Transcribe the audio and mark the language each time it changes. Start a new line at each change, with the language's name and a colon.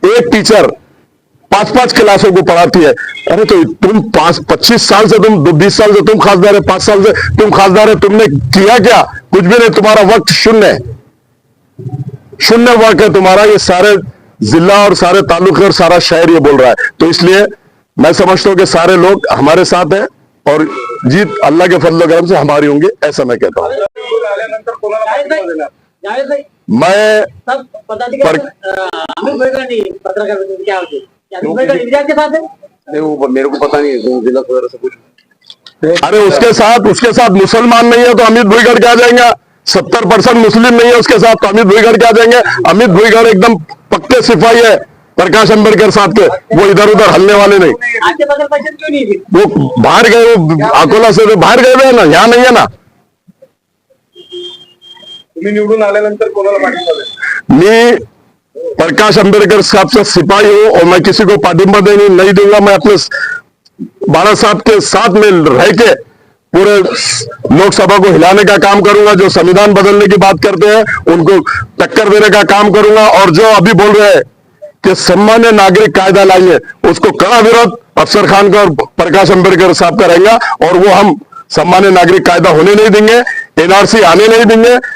Hindi: एक टीचर 5-5 क्लासों को पढ़ाती है। अरे तो तुम 25 साल से, तुम 20 साल से तुम खासदार है, 5 साल से तुम खासदार है, तुमने किया क्या? कुछ भी नहीं, तुम्हारा वक्त शून्य है, शून्य वक्त है तुम्हारा। ये सारे जिला और सारे तालुके और सारा शहर ये बोल रहा है। तो इसलिए मैं समझता हूं कि सारे लोग हमारे साथ हैं और जीत अल्लाह के फजल करम से हमारी होंगी, ऐसा मैं कहता हूं।
Marathi: आल्यानंतर कोणाला पाठिंबा देणार?
Hindi: मैं सब पदाधिकारी अमित भाई पत्रकार क्या होते अमित भाई इंडिया के साथ है? नहीं, वो मेरे को पता नहीं है, जिला वगैरह से कुछ। अरे उसके साथ मुसलमान नहीं है तो अमित भुईगढ़ क्या जाएंगे? 70% मुस्लिम नहीं है उसके साथ, तो अमित भुईगढ़ क्या जाएंगे? अमित भुईगढ़ एकदम पक्के सिपाही है प्रकाश अंबेडकर साहब के, वो इधर उधर हलने वाले नहीं। आपके बगल पैसे क्यों नहीं थे? वो बाहर गए, वो अकोला से बाहर गए हुए हैं ना, यहाँ नहीं है ना।
Marathi: तुम्ही निवडून आल्यानंतर कोणाला पाठिंबा देणार?
Hindi: मैं प्रकाश अंबेडकर साहब से सिपाही हूं और मैं किसी को पाठिंबा देने नहीं दूंगा। मैं अपने बाला साहब के साथ में रह के पूरे लोकसभा को हिलाने का काम करूंगा। जो संविधान बदलने की बात करते हैं उनको टक्कर देने का काम करूंगा, और जो अभी बोल रहे हैं कि सामान्य नागरिक कायदा लाएंगे, उसको कड़ा विरोध अफसर खान का और प्रकाश अंबेडकर साहब का रहेगा, और वो हम सामान्य नागरिक कायदा होने नहीं देंगे, एनआरसी आने नहीं देंगे।